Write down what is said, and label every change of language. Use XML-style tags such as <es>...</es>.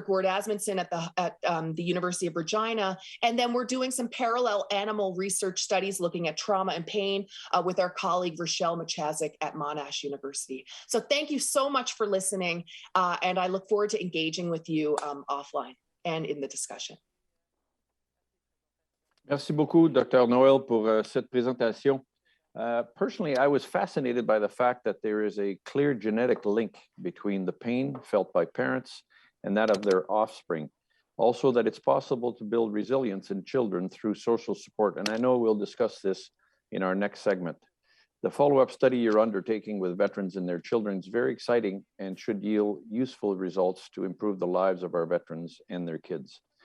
<en>Gord Asmundson at the University of Regina, and then we're doing some parallel animal research studies looking at trauma and pain with our colleague Rochelle Machazik at Monash University. So thank you so much for listening, and I look forward to engaging with you offline and in the discussion.</en> <fr>Merci beaucoup, Dr. Noel, pour cette présentation.</fr> <en>Personally, I was fascinated by the fact that there is a clear genetic link between the pain felt by parents and that of their offspring. Also, that it's possible to build resilience in children through social support. And I know we'll discuss this in our next segment. The follow-up study you're undertaking with veterans and their children is very exciting and should yield useful results to improve the lives of our veterans and their kids.</en>